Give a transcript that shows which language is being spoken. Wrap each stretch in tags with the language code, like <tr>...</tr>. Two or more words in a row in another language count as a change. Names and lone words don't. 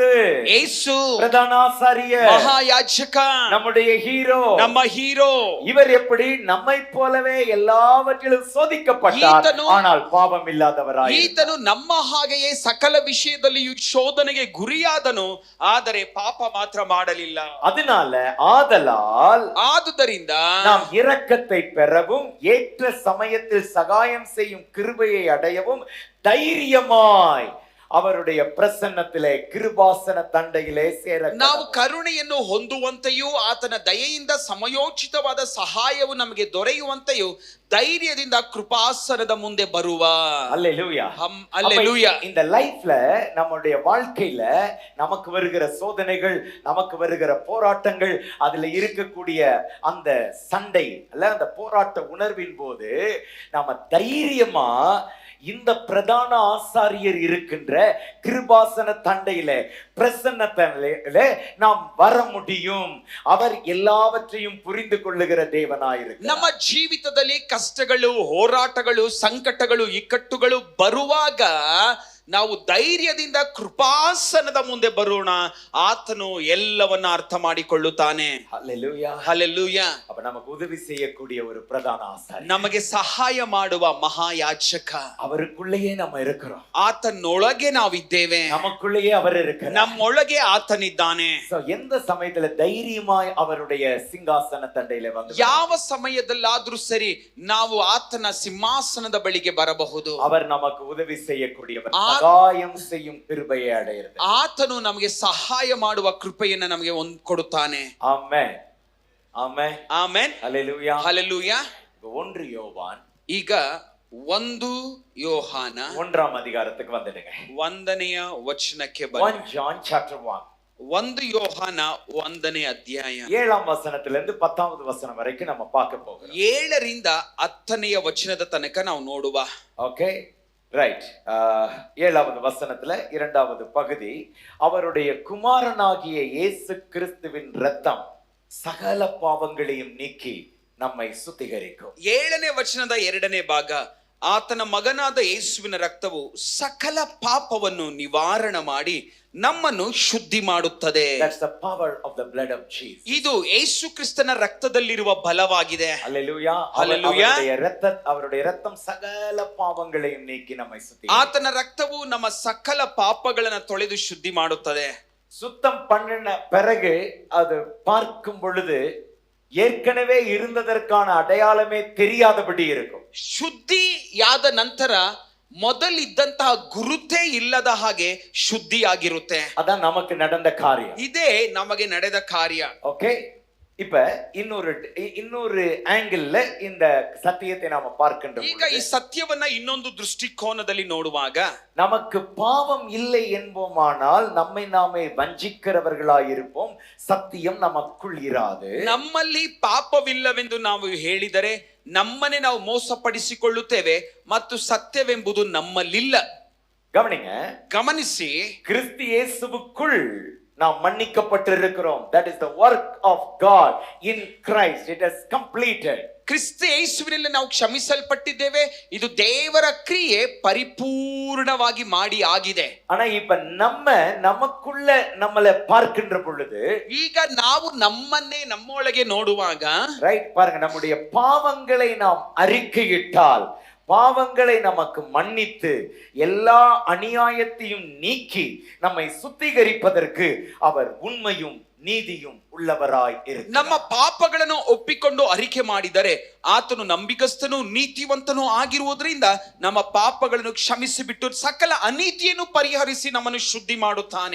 <kn>ಯೇಸು</kn> <ta>பிரதான ஆசாரியர்,</ta> <kn>ಮಹಾಯಾಜಕ,</kn> <ta>நம்முடைய ஹீரோ.</ta> <kn>ನಮ್ಮ ಹೀರೋ.</kn> <ta>இவர் எப்படி நம்மை போலவே எல்லாவற்றிலும் சோதிக்கப்பட்டார், ஆனால் பாவம் இல்லாதவராய்.</ta> <kn>ಈತನು ನಮ್ಮ ಹಾಗೆಯೇ ಸಕಲ ವಿಷಯದಲ್ಲಿಯೂ ಶೋಧನೆಗೆ ಗುರಿಯಾದನು, ಆದರೆ ಪಾಪ ಮಾತ್ರ ಮಾಡಲಿಲ್ಲ.</kn> <ta>அதனால ஆதலால்</ta> <kn>ಆದುದರಿಂದ</kn> <ta>நாம் இரக்கத்தை பெறவும் ஏற்ற சமயத்தில் சகாயம் செய்யும் கிருபையை அடையவும் தைரியமாய் அவருடைய பிரசன்னத்திலே கிருபாசன தண்டையிலே சேர</ta> <kn>ನಾವು ಕರುಣೆಯನ್ನು ಹೊಂದುವಂತೆಯೂ ಆತನ ದಯೆಯಿಂದ ಸಮಯೋಚಿತವಾದ ಸಹಾಯವು ನಮಗೆ ದೊರೆಯುವಂತೆಯೂ ಧೈರ್ಯದಿಂದ ಕೃಪಾಸನದ ಮುಂದೆ ಬರುವ.</kn> <ta>அல்லேலூயா. அல்லேலூயா. இந்த லைஃப்ல நம்முடைய வாழ்க்கையில நமக்கு வருகிற சோதனைகள், நமக்கு வருகிற போராட்டங்கள், அதுல இருக்கக்கூடிய அந்த சண்டை அல்ல, அந்த போராட்ட உணர்வின் போது நாம தைரியமா இந்த பிரதான ஆசாரியர் இருக்கின்ற கிருபாசன தண்டையில பிரசன்னத்திலே நாம் வர முடியும். அவர் எல்லாவற்றையும் புரிந்து கொள்ளுகிற தேவனாயிருக்கிறார்.</ta> <kn>ನಮ್ಮ ಜೀವಿತದಲ್ಲಿ ಕಷ್ಟಗಳು, ಹೋರಾಟಗಳು, ಸಂಕಟಗಳು, ಇಕ್ಕಟ್ಟುಗಳು ಬರುವಾಗ ನಾವು ಧೈರ್ಯದಿಂದ ಕೃಪಾಸನದ ಮುಂದೆ ಬರೋಣ. ಆತನು ಎಲ್ಲವನ್ನ ಅರ್ಥ ಮಾಡಿಕೊಳ್ಳುತ್ತಾನೆ.</kn> <ta>ஹல்லேலூயா.</ta> <kn>ಹಲ್ಲೆಲೂಯಾ.</kn> <ta>அப்ப நமக்கு உதவி செய்யக்கூடிய ஒரு பிரதான ஆசாரியர்,</ta> <kn>ನಮಗೆ ಸಹಾಯ ಮಾಡುವ ಮಹಾಯಾಜಕ,</kn> <ta>அவருக்குள்ளேயே நம்ம இருக்கிறோம்.</ta> <kn>ಆತನೊಳಗೆ ನಾವಿದ್ದೇವೆ.</kn> <ta>நமக்குள்ளேயே அவர் இருக்கிறார்.</ta> <kn>ನಮ್ಮೊಳಗೆ ಆತನಿದ್ದಾನೆ.</kn> <ta>எந்த சமயத்துல தைரியமாய் அவருடைய சிங்காசன தண்டையில வந்து</ta> <kn>ಯಾವ ಸಮಯದಲ್ಲಾದ್ರೂ ಸರಿ ನಾವು ಆತನ ಸಿಂಹಾಸನದ ಬಳಿಗೆ ಬರಬಹುದು.</kn> <ta>அவர் நமக்கு உதவி செய்யக்கூடியவர், சகாயம் செய்யும் கிருபையை அடைகிறது.</ta> <kn>ಆತನು ನಮಗೆ ಸಹಾಯ ಮಾಡುವ ಕೃಪೆಯನ್ನು ನಮಗೆ ಕೊಡುತ್ತಾನೆ.</kn> <ta>ஆமென். ஆமென்.</ta> <kn>ಆಮೆನ್.</kn> <ta>ஹல்லேலூயா.</ta> <kn>ಹಲ್ಲೆಲೂಯಾ.</kn> <ta>1 யோவான்,</ta> <kn>ಈಗ 1 ಯೋಹಾನ</kn> <ta>1ஆம் அதிகாரத்துக்கு வந்துடுங்க.</ta> <kn>1ನೇ ವಚನಕ್ಕೆ 1 ಬನ್ನಿ.</kn> <en>John chapter 1.</en> <kn>1 ಯೋಹಾನ 1ನೇ ಅಧ್ಯಾಯ</kn> <ta>7ஆம் வசனத்திலிருந்து 10வது வசனம் வரைக்கும் நம்ம பார்க்க போகிறோம்.</ta> <kn>7ರಿಂದ 10ನೇ ವಚನದ ತನಕ ನಾವು ನೋಡುವ.</kn> <en>okay, right.</en> <ta>7வது வசனத்துல 2வது பகுதி, அவருடைய குமாரனாகிய இயேசு கிறிஸ்துவின் இரத்தம் சகல பாவங்களையும் நீக்கி நம்மை சுத்திகரிக்கும்.</ta> <kn>7ನೇ ವಚನದ 2ನೇ ಭಾಗ, ಆತನ ಮಗನಾದ ಯೇಸುವಿನ ರಕ್ತವು ಸಕಲ ಪಾಪವನ್ನು ನಿವಾರಣ ಮಾಡಿ ನಮ್ಮನ್ನು ಶುದ್ಧಿ ಮಾಡುತ್ತದೆ.</kn> <en>That's the power of the blood of Jesus.</en> <kn>ಇದು ಯೇಸು ಕ್ರಿಸ್ತನ ರಕ್ತದಲ್ಲಿರುವ ಬಲವಾಗಿದೆ.</kn> <ta>ஹல்லேலூயா. ஹல்லேலூயா. அவருடைய இரத்தம் சகல பாவங்களையும் நீக்கி நம்மை சுத்திகரிக்கும்.</ta> <kn>ಆತನ ರಕ್ತವು ನಮ್ಮ ಸಕಲ ಪಾಪಗಳನ್ನು ತೊಳೆದು ಶುದ್ಧಿ ಮಾಡುತ್ತದೆ.</kn> <ta>சுத்தம் பண்ணின பிறகு அது பார்க்கும் பொழுது ஏற்கனவே இருந்ததற்கான அடையாளமே தெரியாதபடி இருக்கும்.</ta> <kn>ಶುದ್ಧಿಯಾದ ನಂತರ ಮೊದಲಿದ್ದಂತಹ ಗುರುತೇ ಇಲ್ಲದ ಹಾಗೆ ಶುದ್ಧಿಯಾಗಿರುತ್ತೆ.</kn> <ta>அதான் நமக்கு நடந்த காரியம்.</ta> <kn>ಇದೇ ನಮಗೆ ನಡೆದ ಕಾರ್ಯ.</kn> <ta>ஓகே, இப்ப இன்னொரு ஆங்கிள் இந்த சத்தியத்தை நாம பார்க்கின்ற</ta> <kn>ಈಗ ಈ ಸತ್ಯವನ್ನ ಇನ್ನೊಂದು ದೃಷ್ಟಿಕೋನದಲ್ಲಿ ನೋಡುವಾಗ,</kn> <ta>நமக்கு பாவம் இல்லை என்போமானால் நம்மை நாமே வஞ்சிக்கிறவர்களாயிருப்போம், சத்தியம் நமக்குள் இராது.</ta> <kn>ನಮ್ಮಲ್ಲಿ ಪಾಪವಿಲ್ಲವೆಂದು ನಾವು ಹೇಳಿದರೆ ನಮ್ಮನ್ನೇ ನಾವು ಮೋಸಪಡಿಸಿಕೊಳ್ಳುತ್ತೇವೆ ಮತ್ತು ಸತ್ಯವೆಂಬುದು ನಮ್ಮಲ್ಲಿಲ್ಲ.</kn> <ta>கவனிங்க,</ta> <kn>ಗಮನಿಸಿ,</kn> <ta>கிறிஸ்து இயேசுவுக்குள் நாம் மன்னிக்கப்பட்டிருக்கிறோம்.</ta> <en>That is the work of God in Christ. It is completed.</en> <kn>ಕ್ರಿಸ್ತ ಯೇಸುವಿನಲ್ಲಿ ನಾವು ಕ್ಷಮಿಸಲ್ಪಟ್ಟಿದ್ದೇವೆ. ಇದು ದೇವರ ಕ್ರಿಯೆ ಪರಿಪೂರ್ಣವಾಗಿ ಮಾಡಿ ಆಗಿದೆ.</kn> <ta>ஆனா இப்ப நமக்குள்ள நம்மளை பார்க்கின்ற பொழுது,</ta> <kn>ಈಗ ನಾವು ನಮ್ಮನ್ನೇ ನಮ್ಮೊಳಗೆ ನೋಡುವಾಗ,</kn> <ta>ரைட், பாருங்க, நம்முடைய பாவங்களை நாம் அறிக்கையிட்டால், பாவங்களை நமக்கு மன்னித்து எல்லா அநியாயத்தையும் நீக்கி நம்மை சுத்திகரிப்பதற்கு அவர் உண்மையும் ನೀತಿயும் உள்ளவராய் இருக்கிறார்.</ta> <kn>ನಮ್ಮ ಪಾಪಗಳನ್ನು ಒಪ್ಪಿಕೊಂಡು ಅರಿಕೆ ಮಾಡಿದರೆ ಆತನು ನಂಬಿಗಸ್ತನು ನೀತಿವಂತನು ಆಗಿರುವುದರಿಂದ ನಮ್ಮ ಪಾಪಗಳನ್ನು ಕ್ಷಮಿಸಿಬಿಟ್ಟು ಸಕಲ ಅನೀತಿಯನ್ನು ಪರಿಹರಿಸಿ ನಮ್ಮನ್ನು ಶುದ್ಧಿ ಮಾಡುತ್ತಾನೆ.</kn>